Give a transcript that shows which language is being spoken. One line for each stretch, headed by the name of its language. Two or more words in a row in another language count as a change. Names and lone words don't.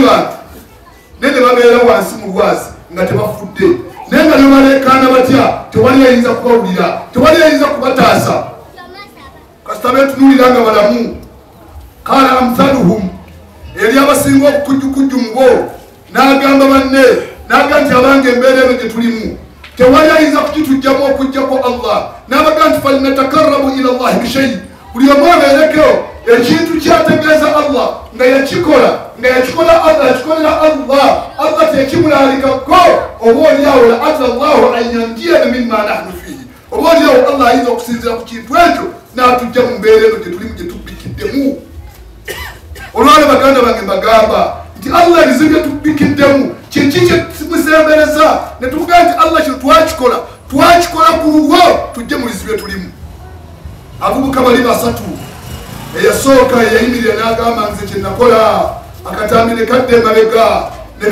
Ganda: bantu naye ne babeera wansi mu lwazi nga tebafudde naye nga ne baleekaana batya tewali ayinza kubawulira tewali ayinza kubataasa kasita beetunuulira nga balamu
Arabic: قال أمثلهم
Ganda: eri abasinga obukujjukujju mu bo n'agamba banne n'agamba nti abange embeera eno gye tulimu tewali ayinza kukitujjamu okujjako Allah n'abaga nti
Arabic: فلنتقرب إلى الله بشيء
Ganda: buli omu abeerekeo ekintu kyategeeza Allah nga yakikolera Allah tekimulaalikako oba oliawo
Arabic: لعل الله أن ينجينا مما نحن فيه
Ganda: oba oliawo Allah ayinza okusinzira ku kintu ekyo n'atujja mu mbeera eno gye tulimu gye tubbikiddemu olwale baganda bange mbagamba nti Allah ebizibu bye tubbikiddemu kiki kye musembereza ne tuvuga nti Allah kino twakikola ku lulwo tujje mu bizibu bye tulimu abavubuka bali basatu eyasooka eyayimirira n'agamba nze kye nakola akatambi ne kadda emabega ne